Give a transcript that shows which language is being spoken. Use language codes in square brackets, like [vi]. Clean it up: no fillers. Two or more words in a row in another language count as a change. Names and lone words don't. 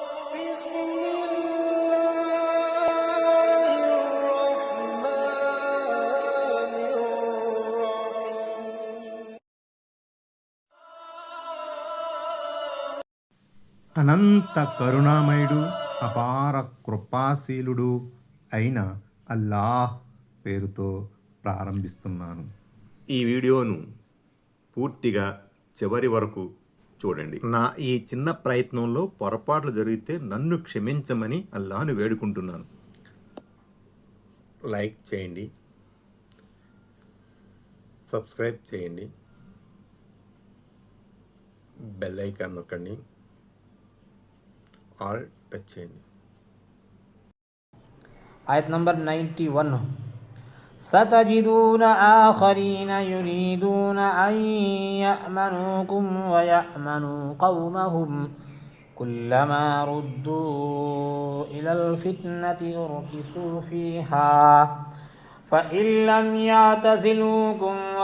[ar] بسم الله الرحمن الرحيم. [te] అనంత కరుణామయుడు అపార కృపాశీలుడు అయిన అల్లాహ్ పేరుతో ప్రారంభిస్తున్నాను. ఈ వీడియోను పూర్తిగా చివరి వరకు చూడండి. నా ఈ చిన్న ప్రయత్నంలో పొరపాట్లు జరిగితే నన్ను క్షమించమని అల్లాహ్ను వేడుకుంటున్నాను. లైక్ చేయండి, సబ్స్క్రైబ్ చేయండి, [en] bell icon [te] నొక్కండి, ఆల్ టచ్ చేయండి. ఆయత్ నంబర్ [ar] 91 ستجدون آخرين يريدون أن يأمنوكم ويأمنوا قومهم كلما ردوا إلى الفتنة أركسوا فيها فإن لم يعتزلوكم